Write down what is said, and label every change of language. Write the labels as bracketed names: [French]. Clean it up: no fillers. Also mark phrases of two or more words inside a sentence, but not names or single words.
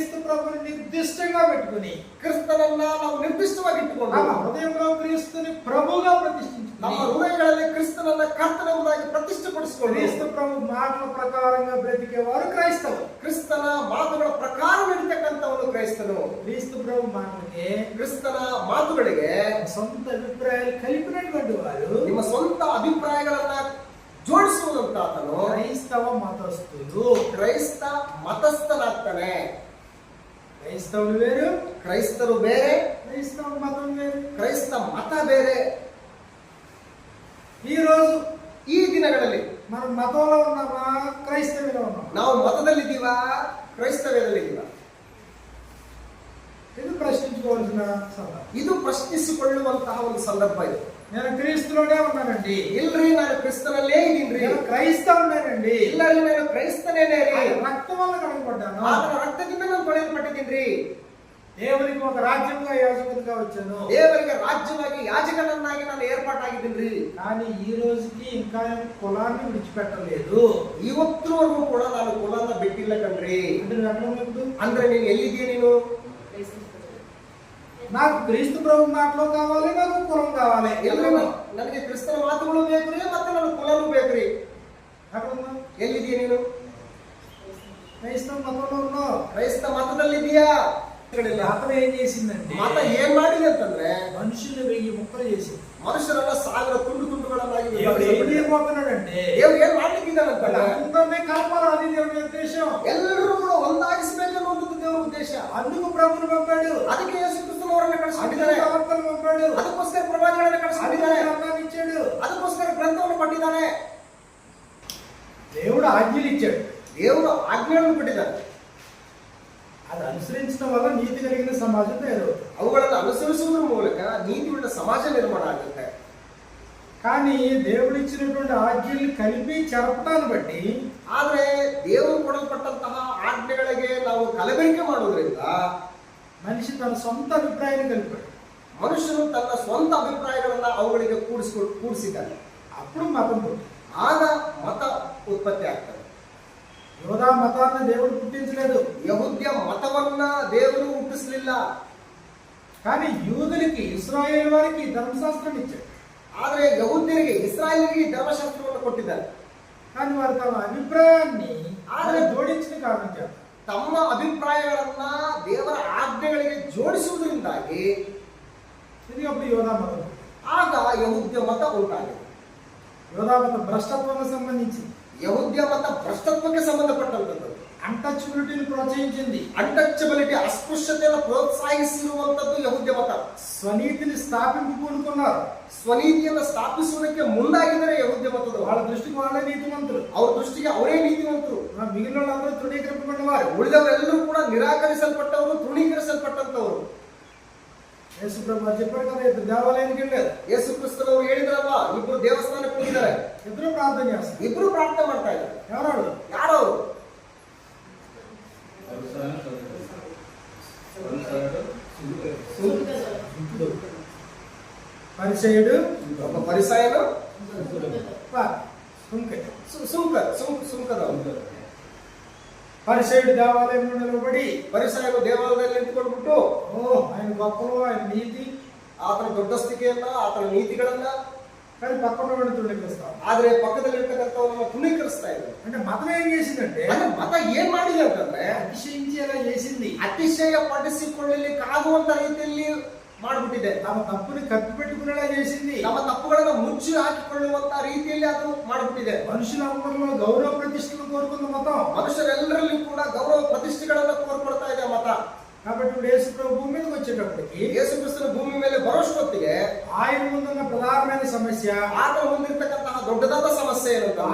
[Telugu] ప్రభుని నిర్దిష్టంగా పెట్టుకుని [Kannada] ಕ್ರಿಸ್ತನನ್ನ ನಾವು ನಿರ್ದಿಷ್ಟವಾಗಿ ಇಟ್ಟುಕೊಂಡು [Telugu] ನಮ್ಮ ಹೃದయంలో ಕ್ರಿಸ್ತುని ప్రభువుగా ప్రతిష్ఠించుకుని [Kannada] ನಮ್ಮ ಹೃದಯಗಳಲ್ಲಿ ಕ್ರಿಸ್ತನನ್ನ ಕರ್ತನೆಂಬುದಾಗಿ ಪ್ರತಿಷ್ಠೆಪಡಿಸಿಕೊಂಡು [Telugu] క్రీస్తు ప్రభు మాటల ప్రకారంగా బ్రతికేవారు క్రైస్తవులు. [Kannada] ಕ್ರಿಸ್ತನ ಮಾತುಗಳ ಪ್ರಕಾರ ನಡೀತಕ್ಕಂಥವನು ಕ್ರೈಸ್ತನು. [Telugu] క్రీస్తు ప్రభు మాటలకి [Kannada] ಕ್ರಿಸ್ತನ ಮಾತುಗಳಿಗೆ [Telugu] సొంత అభిప్రాయాలు కలిపినటువంటి వారు [Kannada] ನಿಮ್ಮ ಸ್ವಂತ ಅಭಿಪ್ರಾಯಗಳನ್ನ ಜೋಡಿಸುವುದಂತಾತನು [Telugu] క్రైస్తవ మతస్థులు. [Kannada] ಕ್ರೈಸ್ತ ಮತಸ್ಥನಾಗ್ತಾನೆ. [Telugu] క్రైస్తవులు వేరు, [Kannada] ಕ್ರೈಸ್ತರು ಬೇರೆ, [Telugu] క్రైస్తవ మతం వేరు. [Kannada] ಕ್ರೈಸ್ತ ಮತ ಬೇರೆ. [Telugu] ఈ రోజు [Kannada] ಈ ದಿನಗಳಲ್ಲಿ [Telugu] మనం మతంలో ఉన్నామా, క్రైస్తవులో ఉన్నామా? [Kannada] ನಾವು ಮತದಲ್ಲಿದ್ದೀವಾ, ಕ್ರೈಸ್ತವ್ಯದಲ್ಲಿದ್ದೀವಾ? [Telugu] ఇది ప్రశ్నించుకోవాల్సిన సందర్భం. [Kannada] ಇದು ಪ್ರಶ್ನಿಸಿಕೊಳ್ಳುವಂತಹ ಒಂದು ಸಂದರ್ಭ ಇದು. [Telugu] నేను క్రీస్తులోనే ఉన్నానండి. [Kannada] ಇಲ್ರಿ ನಾನು ಕ್ರಿಸ್ತನಲ್ಲೇ ಇದ್ದೀನ್ರಿ. [Telugu] నేను క్రైస్తవుడేనండి. [Kannada] ಇಲ್ಲರಿ ನಾನು ಕ್ರೈಸ್ತನೇನೇ ರೀ. [Telugu] రక్తం వల్ల కడగబడ్డాను. [Kannada] ಆತನ ರಕ್ತದಿಂದ ನಾನು ತೊಳೆಯಲ್ಪಟ್ಟಿದ್ದೀನ್ರಿ. [Telugu] దేవునికి ఒక రాజ్యంగా యాజకుడిగా వచ్చాను. [Kannada] ದೇವರಿಗೆ ರಾಜ್ಯವಾಗಿ ಯಾಜಕನನ್ನಾಗಿ ನಾನು ಏರ್ಪಾಟಾಗಿದ್ದೀನ್ರಿ. [Telugu] కానీ ఈ రోజుకి ఇంకా కులాన్ని విడిచిపెట్టలేదు. [Kannada] ಇವತ್ತಿನವರೆಗೂ ಕೂಡ ನಾನು ಕುಲನ ಬಿಟ್ಟಿಲ್ಲ ಕಣ್ರಿ. [Telugu] అంటే నువ్వు ఎక్కడ ఉన్నావు? [Kannada] ಅಂದ್ರೆ ನೀನು ಎಲ್ಲಿದ್ದೀಯ? ನೀನು [Telugu] నాకు క్రీస్తు ప్రభు మాటలు కావాలి, నాకు కులం కావాలి. [Kannada] ನನಗೆ ಕ್ರಿಸ್ತನ ಮಾತುಗಳು ಬೇಕ್ರಿ, ಮತ್ತೆ ನನ್ನ ಕುಲನೂ ಬೇಕ್ರಿ. [Telugu] ఎక్కడ ఉన్నావు? [Kannada] ಎಲ್ಲಿದ್ದೀಯ ನೀನು? [Telugu] క్రైస్తవ మతంలో ఉన్నావు. [Kannada] ಕ್ರೈಸ್ತ ಮತದಲ್ಲಿದ್ದೀಯಾ? [Telugu] మతం ఏం చేసిందండి? [Kannada] ಮತ ಏನ್ ಮಾಡಿದೆ ಅಂತಂದ್ರೆ [Telugu] మనుషులు 1000 ముక్కలు చేసింది. [Kannada] ಮನುಷ್ಯರನ್ನ 1000 ತುಂಡುಗಳನ್ನಾಗಿ [Telugu] దేవుడు ఏం చేయబోతున్నాడంటే, [Kannada] ದೇವ್ರು ಏನ್ ಮಾಡ್ಲಿಕ್ಕಿದ್ದಾನಂತ [Telugu] అందరినీ కలపాలి. అది దేవుని ఉద్దేశం. [Kannada] ಎಲ್ಲರೂ ಕೂಡ ಒಂದಾಗಿಸಬೇಕನ್ನೋದು ದೇವರ ಉದ್ದೇಶ. [Telugu] అందుకు ప్రభువును పంపాడు. [Kannada] ಅದಕ್ಕೆ ಯೇಸು ಕ್ರಿಸ್ತನವರನ್ನ ಕಳಿಸಿದ್ದಾನೆ. [Telugu] ప్రవక్తలను పంపాడు. [Kannada] ಅದಕ್ಕೋಸ್ಕರ ಪ್ರವಾದಿಗಳನ್ನ ಕಳಿಸಿದ್ದಾನೆ. [Telugu] గ్రంథాన్ని ఇచ్చాడు. [Kannada] ಅದಕ್ಕೋಸ್ಕರ ಗ್ರಂಥವನ್ನು ಕೊಟ್ಟಿದ್ದಾನೆ. [Telugu] దేవుడు ఆజ్ఞలు ఇచ్చాడు. [Kannada] ದೇವರು ಆಜ್ಞೆಗಳನ್ನು ಕೊಟ್ಟಿದ್ದಾನೆ. [Telugu] అది అనుసరించడం వల్ల నీతి కలిగిన సమాజం తయారవుతుంది. [Kannada] ಅವುಗಳನ್ನು ಅನುಸರಿಸುವುದರ ಮೂಲಕ ನೀತಿಯುಳ್ಳ ಸಮಾಜ ನಿರ್ಮಾಣ ಆಗುತ್ತೆ. [Telugu] కానీ దేవుడు ఇచ్చినటువంటి ఆజ్ఞల్ని కలిపి చెరపటాన్ని బట్టి, [Kannada] ಆದ್ರೆ ದೇವರು ಕೊಡಲ್ಪಟ್ಟಂತಹ ಆಜ್ಞೆಗಳಿಗೆ ನಾವು ಕಲಬೆರಕೆ ಮಾಡೋದ್ರಿಂದ [Telugu] మనిషి తన సొంత అభిప్రాయాన్ని కలిపాడు. [Kannada] ಮನುಷ್ಯನು ತನ್ನ ಸ್ವಂತ ಅಭಿಪ್ರಾಯಗಳನ್ನ ಅವುಗಳಿಗೆ ಕೂಡಿಸಿದ್ದಾನೆ. [Telugu] అప్పుడు మతం పుట్టింది. [Kannada] ಆಗ ಮತ ಉತ್ಪತ್ತಿ ಆಗ್ತದೆ. [Telugu] యోధా మతాన్ని దేవుడు పుట్టించలేదు. [Kannada] ಯಹೂದ್ಯ ಮತವನ್ನ ದೇವರು ಹುಟ್ಟಿಸಲಿಲ್ಲ. [Telugu] కానీ యూదులకి, ఇశ్రాయేలు వారికి ధర్మశాస్త్రం ఇచ్చాడు. [Kannada] ಆದ್ರೆ ಯಹೂದ್ಯರಿಗೆ, ಇಸ್ರಾಯೇಲಿಗೆ ಧರ್ಮಶಾಸ್ತ್ರವನ್ನು ಕೊಟ್ಟಿದ್ದಾರೆ. [Telugu] కానీ వారు తమ అభిప్రాయాన్ని జోడించిన కారణం చేత, [Kannada] ತಮ್ಮ ಅಭಿಪ್ರಾಯಗಳನ್ನ ದೇವರ ಆಜ್ಞೆಗಳಿಗೆ ಜೋಡಿಸುವುದರಿಂದಾಗಿ [Telugu] ఇది అప్పుడు యోధా మతం. [Kannada] ಆಗ ಯಹೂದ್ಯ ಮತ ಉಂಟಾಗಿದೆ. [Telugu] యోధా మతం భ్రష్టత్వంగా సంబంధించి, [Kannada] ಯಹೂದ್ಯ ಮತ ಭ್ರಷ್ಟತ್ವಕ್ಕೆ ಸಂಬಂಧಪಟ್ಟಂತದ್ದು. [Telugu] అన్టచబిలిటీని ప్రోత్సహించింది. [Kannada] ಅನ್ಟಚಬಿಲಿಟಿ, ಅಸ್ಪೃಶ್ಯತೆಯನ್ನು ಪ್ರೋತ್ಸಾಹಿಸಿರುವಂತದ್ದು ಯಹೂದ್ಯ ಮತ. [Telugu] స్వనీతిని స్థాపింపు పూనుకున్నారు. [Kannada] ಸ್ವನೀತಿಯನ್ನು ಸ್ಥಾಪಿಸುವುದಕ್ಕೆ ಮುಂದಾಗಿದ್ದಾರೆ ಯಹೂದ್ಯ ಮತದವರು. [Telugu] వాళ్ళ దృష్టికి వాళ్ళే నీతిమంతులు. [Kannada] ಅವ್ರ ದೃಷ್ಟಿಗೆ ಅವರೇ ನೀತಿವಂತರು. [Telugu] మిగిలిన వాళ్ళందరూ తృణీకరింపబడినవారు. [Kannada] ಉಳಿದವರೆಲ್ಲರೂ ಕೂಡ ನಿರಾಕರಿಸಲ್ಪಟ್ಟವರು, ತೃಣೀಕರಿಸಲ್ಪಟ್ಟಂತವರು. [Telugu] యేసు ప్రభు చెప్పారు కదా, ఇద్దరు దేవాలయానికి వెళ్ళారు. [Kannada] ಯೇಸು ಕ್ರಿಸ್ತನವರು ಹೇಳಿದ್ರಲ್ವಾ, ಇಬ್ರು ದೇವಸ್ಥಾನಕ್ಕೆ ಹೋಗಿದ್ದಾರೆ. [Telugu] ఇద్దరు ప్రార్థన చేస్తారు. [Kannada] ಇಬ್ರು ಪ್ರಾರ್ಥನೆ ಮಾಡ್ತಾ ಇದ್ದಾರೆ. [Telugu] ఎవరు? [Kannada] ಯಾರವರು? [Telugu] పరిసయ్యుడు, [Kannada] ಒಬ್ಬ ಪರಿಸಾಯನು, ಸುಂಕದವನು. [Telugu] పరిసయ్యుడు దేవాలయంలో నిలబడి, [Kannada] ಪರಿಸಾಯನು ದೇವಾಲಯದಲ್ಲಿ ನಿಂತ್ಕೊಂಡ್ಬಿಟ್ಟು, [Telugu] ఆయన గొప్పలు, ఆయన నీతి, [Kannada] ಆತನ ದೊಡ್ಡಸ್ತಿಕೆಯನ್ನ, ಆತನ ನೀತಿಗಳನ್ನ, [Telugu] కానీ పక్కన తృణీకరిస్తాం. [Kannada] ಆದ್ರೆ ಪಕ್ಕದಲ್ಲಿ ಇರ್ತಕ್ಕಂಥವನ್ನ ತೃಣೀಕರಿಸ್ತಾ ಇದ್ದಾರೆ. [Telugu] అంటే మతం ఏం చేసిందంటే, [Kannada] ಮತ ಏನ್ ಮಾಡಿದೆ ಅಂತಂದ್ರೆ [Telugu] అతిశయించేలా చేసింది. [Kannada] ಅತಿಶಯ ಪಡಿಸಿಕೊಳ್ಳಲಿಕ್ಕಾಗುವಂತ ರೀತಿಯಲ್ಲಿ ಮಾಡ್ಬಿಟ್ಟಿದೆ. [Telugu] తమ తప్పుని కప్పి పెట్టుకునేలా చేసింది. [Kannada] ನಮ್ಮ ತಪ್ಪುಗಳನ್ನು ಮುಚ್ಚಿ ಹಾಕಿಕೊಳ್ಳುವಂತ ರೀತಿಯಲ್ಲಿ ಅದು ಮಾಡ್ಬಿಟ್ಟಿದೆ. [Telugu] మనుషులందరిలో గౌరవ ప్రతిష్టలు కోరుకున్న మతం. [Kannada] ಮನುಷ್ಯರೆಲ್ಲರಲ್ಲಿ ಕೂಡ ಗೌರವ ಪ್ರತಿಷ್ಠೆಗಳನ್ನ ಕೋರ್ಕೊಡ್ತಾ ಇದೆ ಮತ. [Telugu] కాబట్టి ఇప్పుడు యేసు ప్రభు భూమి మీదకి వచ్చేటప్పటికి, [Kannada] ಯೇಸು ಕ್ರಿಸ್ತನ ಭೂಮಿ ಮೇಲೆ ಬರೋಷ್ಟೊತ್ತಿಗೆ [Telugu] ఆయన ముందున్న ప్రధానమైన సమస్య, [Kannada] ಆತನ ಮುಂದಿರ್ತಕ್ಕಂತಹ ದೊಡ್ಡದಾದ ಸಮಸ್ಯೆ ಏನಂತಂದ್ರೆ,